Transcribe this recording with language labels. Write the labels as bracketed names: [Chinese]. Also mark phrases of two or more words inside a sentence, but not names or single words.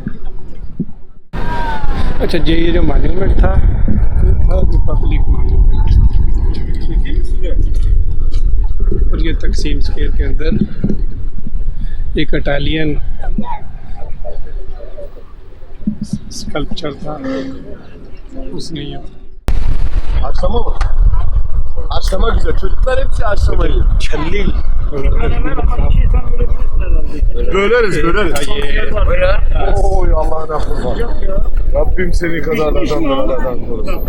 [Hindi] अच्छा जी, ये जो मॉन्यूमेंट था [English] Republic monument, [Hindi] और ये तकसीम स्क्वायर के अंदर एक [English] Italian sculpture [Hindi] था, उसने [Turkish] Akşama güzel. Çocuklar hepsi akşama yiyor. Kelli. Böleriz. Oy Allah'ın affı var. Rabbim seni kazalardan belalardan korusun.